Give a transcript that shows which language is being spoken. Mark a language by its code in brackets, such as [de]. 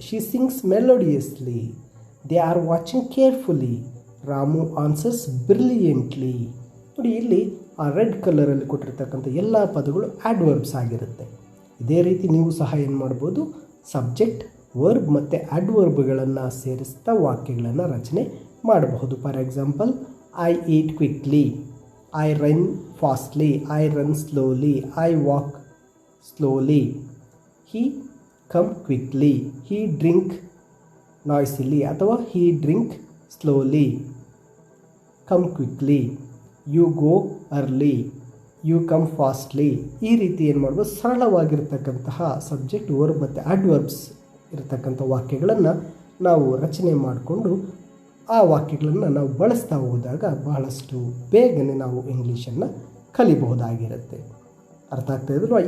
[en] She sings melodiously, they are watching carefully, Ramu answers brilliantly. [kn] ನೋಡಿ, ಇಲ್ಲಿ ಆ ರೆಡ್ ಕಲರಲ್ಲಿ ಕೊಟ್ಟಿರ್ತಕ್ಕಂಥ ಎಲ್ಲ ಪದಗಳು ಆ್ಯಡ್ವರ್ಬ್ಸ್ ಆಗಿರುತ್ತೆ. ಇದೇ ರೀತಿ ನೀವು ಸಹ ಏನು ಮಾಡ್ಬೋದು, ಸಬ್ಜೆಕ್ಟ್, ವರ್ಬ್ ಮತ್ತು ಆ್ಯಡ್ವರ್ಬ್ಗಳನ್ನು ಸೇರಿಸ್ತಾ ವಾಕ್ಯಗಳನ್ನು ರಚನೆ ಮಾಡಬಹುದು. [en] For example, I eat quickly, I run fastly, I run slowly, I walk slowly, he come quickly, he drink noisily, ಅಥವಾ he drink slowly, come quickly, you go early, you come fastly. [kn] ಈ ರೀತಿ ಏನು ಮಾಡ್ಬೋದು, ಸರಳವಾಗಿರ್ತಕ್ಕಂತಹ subject, verb ಮತ್ತು adverbs ಇರತಕ್ಕಂಥ ವಾಕ್ಯಗಳನ್ನು ನಾವು ರಚನೆ ಮಾಡಿಕೊಂಡು ಆ ವಾಕ್ಯಗಳನ್ನು ನಾವು ಬಳಸ್ತಾ ಹೋದಾಗ ಬಹಳಷ್ಟು ಬೇಗನೆ ನಾವು ಇಂಗ್ಲೀಷನ್ನು ಕಲಿಬಹುದಾಗಿರುತ್ತೆ. ಅರ್ಥ ಆಗ್ತಾ ಇದ್ರು.